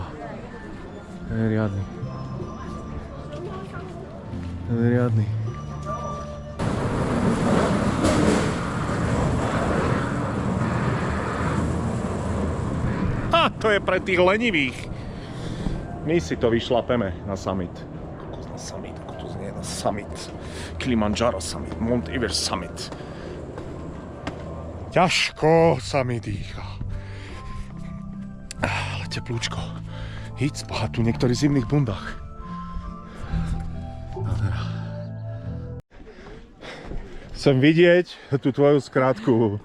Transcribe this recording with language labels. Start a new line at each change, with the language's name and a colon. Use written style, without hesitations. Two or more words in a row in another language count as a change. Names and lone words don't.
Slovak: Je riadny. Je riadny. To je pre tých lenivých. My si to vyšlapeme na summit. Kokos na summit, ako to znie na summit. Kilimanjaro summit, Mount Everest summit. Ťažko sa mi dýcha. Ale teplúčko. Hýď spáť tu niektorí v zimných bundách. Chcem vidieť tú tvoju skrátku.